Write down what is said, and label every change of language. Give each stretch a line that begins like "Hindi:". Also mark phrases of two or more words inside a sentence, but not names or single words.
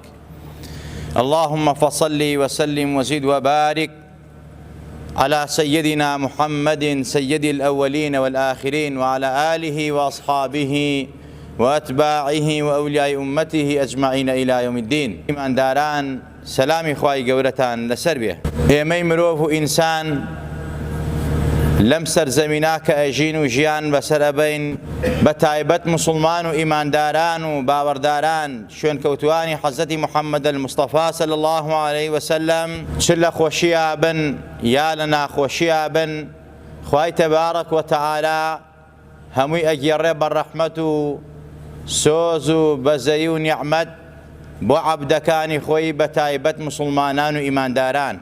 Arabic: اللهم فصل وسلم وزد وبارك على سيدنا محمد سيد الأولين والآخرين وعلى آله وأصحابه وأتباعه وأولياء أمته أجمعين إلى يوم الدين.
Central Kurdish: إيمان داران سلامي خواهي قورتان لسر به. ئێمەی مرۆڤ و ئینسان لەم سەرزەمینە کە ئەژین و ژیان بەسەر ئەبەین بە تایبەت مسلمان و ئیمانداران و باوەڕداران شوێنکەوتوانی حەزەتی محەممەد المستەفا
Arabic: صلی الله عليه وسلم
Central Kurdish: چ لە خۆشیە بن یا لە ناخۆشیە بن، خوای تەبارەک وتەعالا هەمووی ئەگێڕێ بە ڕەحمەت و سۆز و بەزەیی و نیعمەت بۆ عەبدەکانی خۆی بە تایبەت مسلمانان و ئیمانداران.